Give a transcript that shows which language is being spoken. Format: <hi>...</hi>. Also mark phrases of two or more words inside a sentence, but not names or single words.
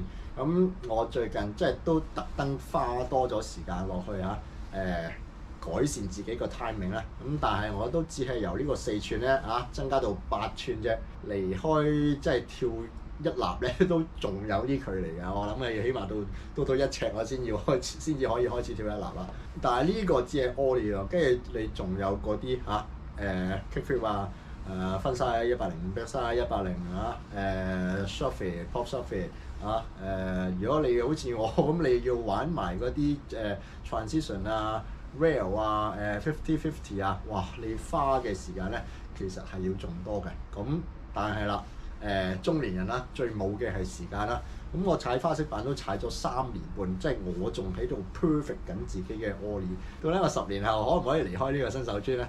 <yue>咁我最近即係都特登花多咗時間落去改善自己個 timing 啦，咁但係我都只係由呢個4寸咧增加到8寸啫，離開即係跳一立咧都仲有啲距離㗎。我諗起碼到1尺我先至可以開始跳一立啦。但係呢個只係 ollie 咯，跟住你仲有嗰啲</yue> <en>kick flip</en> <yue>分曬105</yue> <en>backside 180short fade pop short fade</en> <yue>如果你好似我咁，你要玩埋嗰啲</yue> <en>transition rail 50-50</en> <yue>哇！你花嘅時間咧，其實係要仲多嘅。咁但係啦，中年人啦，最冇嘅係時間啦。咁我踩花式板都踩咗3年半，即係我仲喺度 perfect 緊自己嘅 ollie。到呢個10年後可唔可以離開呢個新手村咧？</yue>